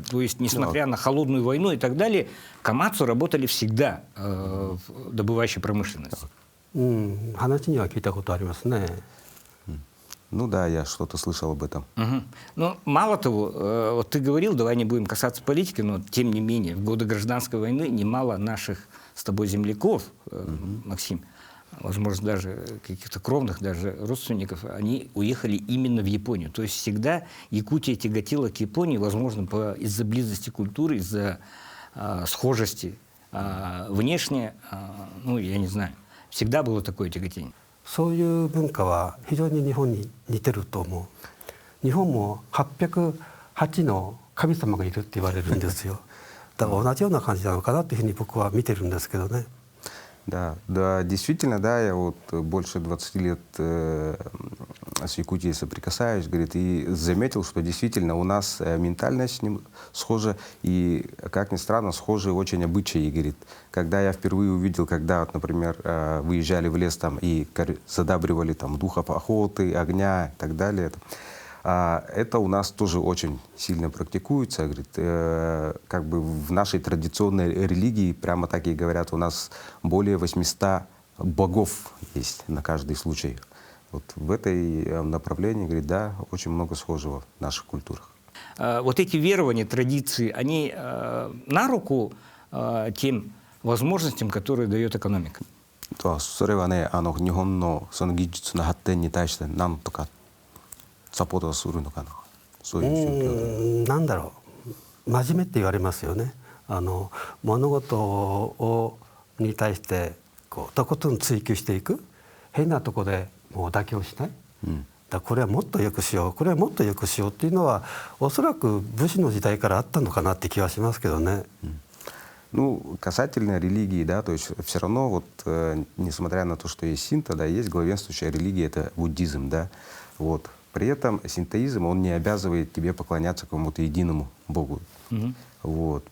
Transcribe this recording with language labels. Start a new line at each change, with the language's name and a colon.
Russian: То есть, несмотря на холодную войну и так далее, Камацу работали всегда в добывающей промышленности.
Japanese: 話には聞いたことありますね。
Russian: Ну да, я что-то слышал об этом. Но мало того, вот ты говорил, давай не будем касаться политики, но тем не менее, в годы гражданской войны немало наших с тобой земляков, Максим, возможно, даже каких-то кровных, даже родственников, они уехали именно в Японию. То есть всегда Якутия тяготела к Японии, возможно, из-за близости культуры, из-за схожести внешне, я не знаю, всегда было такое тяготение.
Japanese: そういう文化は非常に日本に似てると思う。日本も808の神様がいるって言われるんですよ。だから同じような感じなのかなっていうふうに僕は見てるんですけどね。
Russian: Да, действительно, да, я вот больше 20 лет с Якутией соприкасаюсь, говорит, и заметил, что действительно у нас ментальность с ним схожа, и, как ни странно, схожи очень обычаи, говорит. Когда я впервые увидел, когда, например, выезжали в лес там и задабривали там духов охоты, огня и так далее, это у нас тоже очень сильно практикуется. Говорит, как бы в нашей традиционной религии, прямо так и говорят, у нас более 800 богов есть на каждый случай. Вот в этой направлении, говорит, да, очень много схожего в наших культурах. Вот эти верования, традиции, они на руку тем возможностям, которые дает экономика.
Japanese: それはね、日本のその技術の発展に対して何とか サポートするのかな、そういう宗教で。なんだろう、真面目って言われますよね。物事に対してとことん追求していく、変なとこでもう妥協しない。だこれはもっと良くしよう、これはもっと良くしようっていうのはおそらく武士の時代からあったのかなって気はしますけどね。
Russian: Касательно религии, да, то есть все равно вот, несмотря на то, что есть синто, да, есть главенствующая религия, это буддизм, да, вот. При этом синтоизм, он не обязывает тебе поклоняться какому-то единому Богу. Вот.